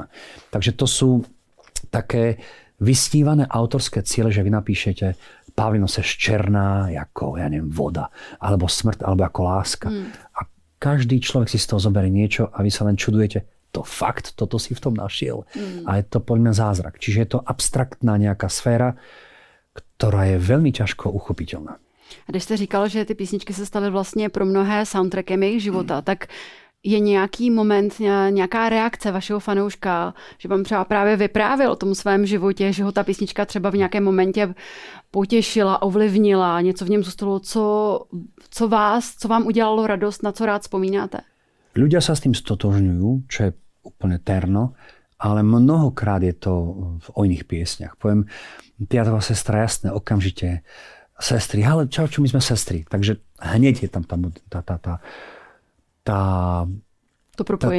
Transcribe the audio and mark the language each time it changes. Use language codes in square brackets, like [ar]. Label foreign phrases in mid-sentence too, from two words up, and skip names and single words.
[sk] Takže to sú také vysnívané autorské ciele, že vy napíšete [cs] Pavlino seš černá, [sk] ako, ja neviem, voda, alebo smrť, alebo ako láska. A každý človek si z toho zoberie niečo a vy sa len čudujete, to fakt, toto si v tom našiel. A je to podľa mňa zázrak. Čiže je to abstraktná nejaká sféra, ktorá je veľmi ťažko uchopiteľná. [cs] A když jste říkal, že ty písničky se staly vlastně pro mnohé soundtrackem jejich života, tak je nějaký moment, nějaká reakce vašeho fanouška, že vám třeba právě vyprávěl o tom svém životě, že ho ta písnička třeba v nějakém momentě potěšila, ovlivnila, něco v něm zůstalo, co vám udělalo radost, na co rád vzpomínáte? [sk] Ľudia sa s tým stotožňujú, čo je úplne terno, ale mnohokrát je to o iných piesňach. Poviem, Piatová sestra, jasné, okamžite sestry, ale čo, my sme sestry. Takže hneď je tam [cs] to propojení.